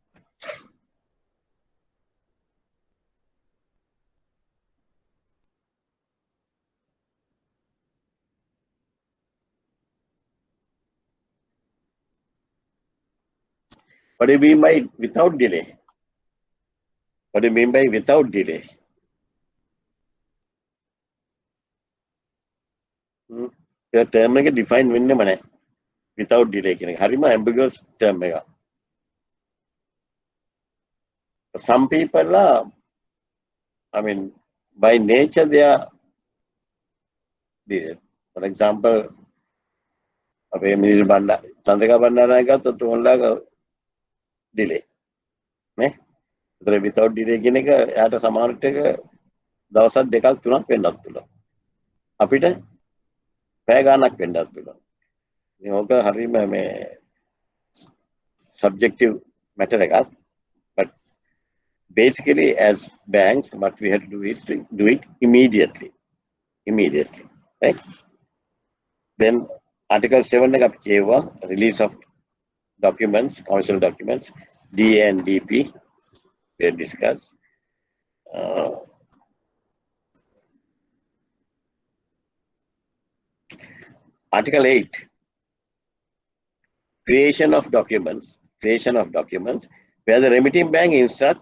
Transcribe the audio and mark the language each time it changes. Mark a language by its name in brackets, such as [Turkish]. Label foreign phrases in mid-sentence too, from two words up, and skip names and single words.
[English] What do you mean by without delay? What do you mean by without delay? [Sinhala] ඒ term එක define වෙන්නෙම නැහැ [English] without delay [Sinhala] කියන එක. [English] හරිම ambiguous term එක. Some people are, I mean, by nature they are, for example, [Sinhala] අපේ මිනිස් බණ්ඩා චන්ද්‍රිකා බණ්ඩාරනායක ගත්තොත් උන්ලගේ delay නේ. ඒතර [English] without delay [Sinhala] කියන එක එයාට සමානට එක දවස් දෙකක් තුනක් වෙන්නත් පුළුවන්. අපිට පැය ගාණක් වෙන්නත් පුළුවන්. මේක හරියම මේ [English] subjective matter [Sinhala] එකක්. [English] But basically as banks what we have to do is to do it immediately, right? Then article 7 [Sinhala] එක අපි කියවා [English] release of documents, commercial documents, DA and DP we discuss. Article 8, creation of documents, where the remitting bank instruct